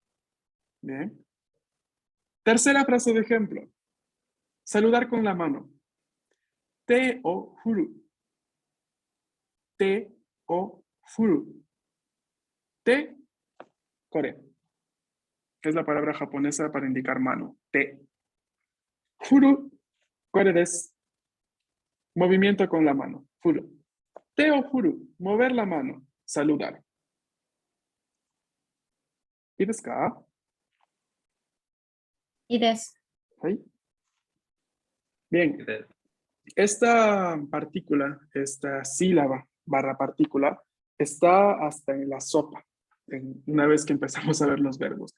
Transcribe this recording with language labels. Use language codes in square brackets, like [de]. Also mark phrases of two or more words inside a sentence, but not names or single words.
[es] Tercera frase de ejemplo. Saludar con la mano. [ja] 手を振る. 手を振る. 手、これ, [es] que es la palabra japonesa para indicar mano. Te. [ja] 振る、これです. [es] Movimiento con la mano. Furu. [ja] 手を振る, [es] mover la mano. Saludar. ¿Y [ja] ですか? [es] Y des. ¿Sí? Bien. Esta partícula, esta sílaba barra partícula, está hasta en la sopa, una vez que empezamos a ver los verbos.